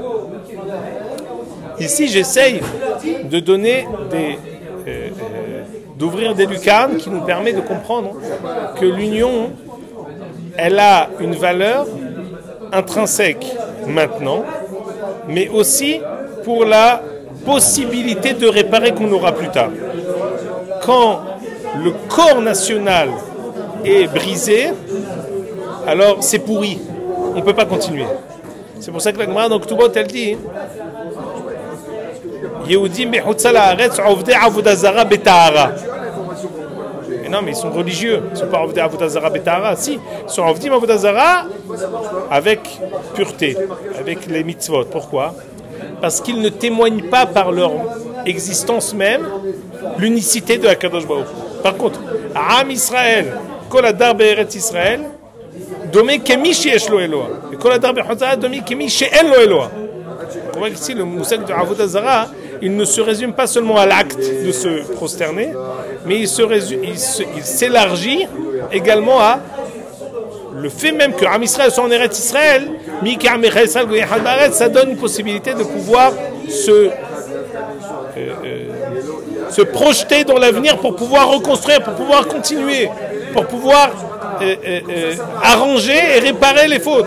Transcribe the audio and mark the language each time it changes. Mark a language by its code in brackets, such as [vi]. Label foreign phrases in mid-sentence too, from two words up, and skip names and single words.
[fr] Ici, j'essaye de donner d'ouvrir des lucarnes qui nous permet de comprendre que l'union, elle a une valeur intrinsèque maintenant, mais aussi pour la possibilité de réparer qu'on aura plus tard. Quand le corps national est brisé, alors c'est pourri. On ne peut pas continuer. C'est pour ça que la Gemara dans Ketubot, elle dit [he] יהודים בחוצה לארץ עובדי עבודה זרה בטהרה. [fr] Non, mais ils sont religieux. Ils ne sont pas [he] עובדי עבודה זרה בטהרה. [fr] Si, ils sont [he] עובדים עבודה זרה [fr] avec pureté, avec les mitzvot. Pourquoi? Parce qu'ils ne témoignent pas par leur existence même l'unicité de [he] הקדוש ברוך הוא. [fr] Par contre, [he] עם ישראל, כל הדר בארץ ישראל, דומה כמי שיש לו אלוה. Et כל הדר בחוצה דומה כמי שאין לו אלוה. [fr] On voit qu'ici, le moussak de [he] עבודה זרה, [fr] il ne se résume pas seulement à l'acte de se prosterner, mais il s'élargit également à le fait même que [he] עם ישראל [fr] soit en [he] ארץ ישראל, [fr] ça donne une possibilité de pouvoir se projeter dans l'avenir pour pouvoir reconstruire, pour pouvoir continuer, pour pouvoir arranger et réparer les fautes.